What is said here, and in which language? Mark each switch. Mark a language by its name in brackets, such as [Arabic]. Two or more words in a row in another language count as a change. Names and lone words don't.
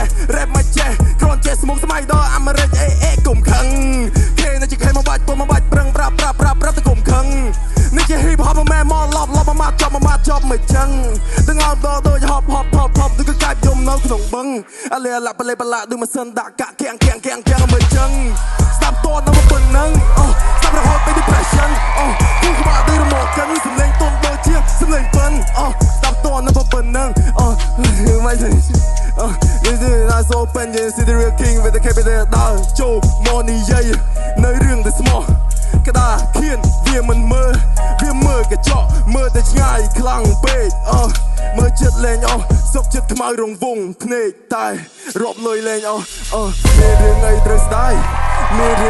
[Khmer] រ៉េបមិនចេះគ្រាន់ចេះស្មុកស្មៃដល់អាមេរិកអេកុំខឹងគេនៅជាខេមកបាច់ពុំមកបាច់ប្រឹងប្រាប់ទៅកុំខឹងនេះជា [English] hip hop [Khmer] មែនមកឡប់មកម៉ាត់ចប់មិនចឹងទាំងអត់ដល់ដូច hop ដូចក៏កាច់យំនៅក្នុងបឹងអាលេឡាប់លេបឡាដូចម៉ាស៊ីនដាក់កាក់គៀងមិនចឹងស្ដាប់តតនៅប៉ុណ្ណឹងស្ដាប់រហូតទៅ depression គូក្បាលដូចរមាក់កិនសំលេងទុំដូចជាសំលេងពិនស្ដាប់តតនៅប៉ុណ្ណឹងមិនទេ [English] This is not so open you see the real king with the capital [Khmer] ដើរចូលមកនិយាយនៅរឿងដែលស្មោះក្តារខៀនវាមិនមើលកញ្ចក់មើលតែឆ្ងាយខ្លាំងពេកមើលចិត្តលេងសុកចិត្តខ្មៅរងវងភ្នែកតែរាប់លុយលេងមានរឿងអីត្រូវស្ដាយមានរឿង